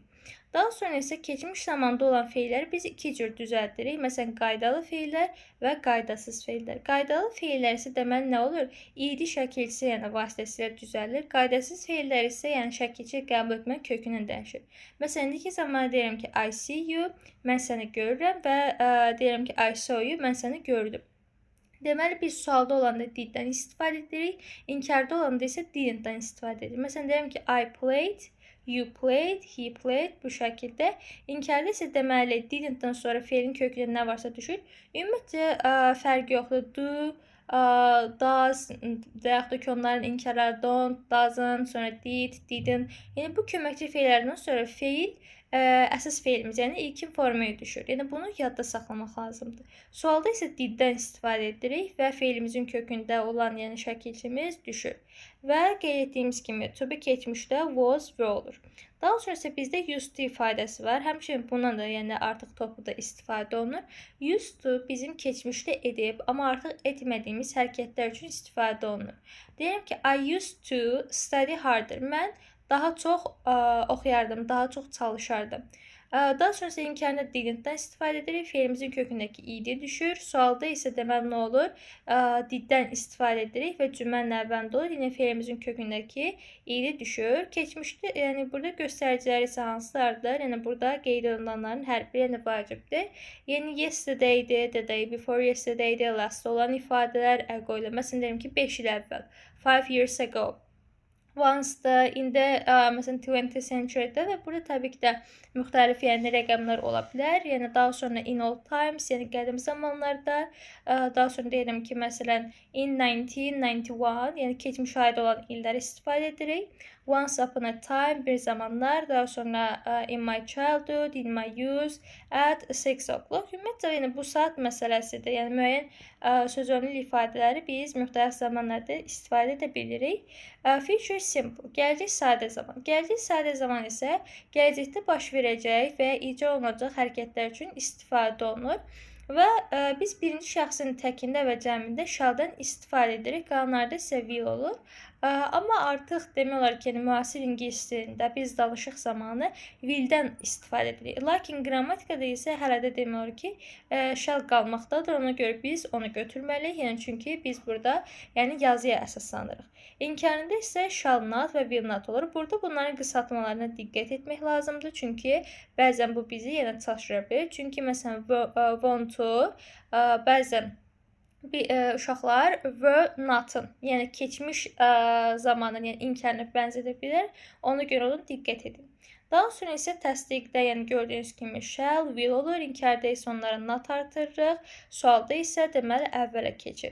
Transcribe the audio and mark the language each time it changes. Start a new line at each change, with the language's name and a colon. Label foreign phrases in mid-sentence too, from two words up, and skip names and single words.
Azerbaijani: Daha sonra isə keçmiş zamanda olan feilləri biz iki cür düzəldirik. Məsələn, qaydalı feillər və qaydasız feillər. Qaydalı feillər isə deməli nə olur? İdi şəkilçisi, yəni vasitəsilə düzəlir. Qaydasız feillər isə yəni şəkilçi qəbul etmək kökündən dəyişir. Məsələn, indiki zamanda deyirəm ki,
English: I see you,
Azerbaijani: mən səni görürəm və deyirəm ki,
English: I saw you,
Azerbaijani: mən səni gördüm. Deməli, biz sualda olanda diddən istifadə edirik, inkarda olanda isə didn't-dan istifadə edirik. Məsələn, deyirəm ki,
English: I played, you played, he played
Azerbaijani: bu şəkildə. İnkarda isə deməli didn't-dan sonra feilin kökündə nə varsa düşür. Ümumiyyətcə fərqi yoxdur.
English: Do, does
Azerbaijani: və yaxud da ki, onların inkarları
English: don't, doesn't,
Azerbaijani: sonra
English: did, didn't.
Azerbaijani: Yəni bu köməkçi feillərdən sonra feil əsas feilimiz, yəni ilkin formaya düşür. Yəni bunu yadda saxlamaq lazımdır. Sualda isə diddən istifadə edirik və feilimizin kökündə olan yəni şəkilçimiz düşür. Və qeyd etdiyimiz kimi
English: to be
Azerbaijani: keçmişdə
English: was, were
Azerbaijani: olur. Daha sonra isə bizdə
English: used to
Azerbaijani: ifadəsi var. Həmçinin bundan da yəni artıq topluda istifadə olunur.
English: Used to
Azerbaijani: bizim keçmişdə edib, amma artıq etmədiyimiz hərəkətlər üçün istifadə olunur. Deyirəm ki,
English: I used to study harder.
Azerbaijani: Mən daha çox oxuyardım, daha çox çalışardım. Daha sonra isə imkanı didn't-dan istifadə edirik. Feilimizin kökündəki id düşür. Sualda isə deməli nə olur? Diddən istifadə edirik və cümlənin əvvəlində olur. Yine feilimizin kökündəki id düşür. Keçmişdə, yəni burada göstəriciləri isə hansılardır? Yəni burada qeyd olunanların hər biri yəni vacibdir. Yəni yesterday-dir,
English: the day before yesterday-dir,
Azerbaijani: last olan ifadələr ago ilə. Məsələn, deyim ki, 5 il əvvəl,
English: 5 years ago.
Azerbaijani: Once-da, indi məsələn
English: 20th century-də
Azerbaijani: və burada təbii ki də müxtəlif yəni rəqəmlər ola bilər. Yəni daha sonra
English: in old times,
Azerbaijani: yəni qədim zamanlarda, daha sonra deyirəm ki, məsələn in 1991, yəni keçmişə aid olan illəri istifadə edirik.
English: once upon a time,
Azerbaijani: bir zamanlar, daha sonra
English: in my childhood, in my youth, at 6 o'clock.
Azerbaijani: Ümumiyyətlə, yəni bu saat məsələsidir. Yəni müəyyən sözönlü ifadələri biz müxtəlif zamanlarda istifadə edə bilirik.
English: Future simple,
Azerbaijani: gələcək sadə zaman. Gələcək sadə zaman isə gələcəkdə baş verəcək və ya icra olunacaq hərəkətlər üçün istifadə olunur. Və biz birinci şəxsin təkində və cəmində shall-dan istifadə edirik. Qalanlarda isə will olur. Amma artıq demək olar ki, yəni, müasir ingilis dilində biz danışıq zamanı will-dən istifadə edirik. Lakin qrammatikada isə hələ də demək olar ki, shall qalmaqdadır. Ona görə biz onu götürməliyik. Yəni çünki biz burada yəni yazıya əsaslanırıq. İnkarında isə
English: shall not
Azerbaijani: və
English: will not
Azerbaijani: olur. Burada bunların qısaltmalarına diqqət etmək lazımdır. Çünki bəzən bu bizi yenə çaşdıra bilir. Çünki məsələn
English: want to
Azerbaijani: bəzən uşaqlar
English: were not-ın,
Azerbaijani: yəni keçmiş zamanın, yəni inkarına bənzədə bilər. Ona görə ona diqqət edin. Daha sonra isə təsdiqdə, yəni gördüyünüz kimi
English: shall, will
Azerbaijani: olur. İnkarda isə onlara not artırırıq. Sualda isə deməli əvvələ keçir.